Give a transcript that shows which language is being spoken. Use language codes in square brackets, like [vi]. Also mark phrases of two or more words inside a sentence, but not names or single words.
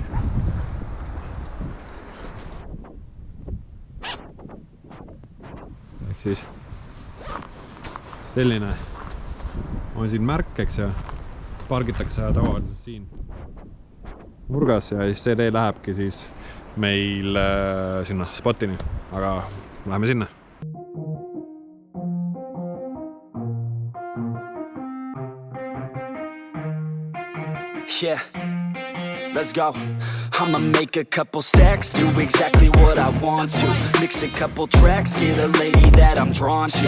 [et] Siis selline on siin märk, eks ja pargitakse tavaliselt siin nurgas ja siis see tee lähebki siis meil sinna spotini, aga läheme sinna. [en] Yeah, let's go. I'ma make a couple stacks, do exactly what I want to. Mix a couple tracks, get a lady that I'm drawn to.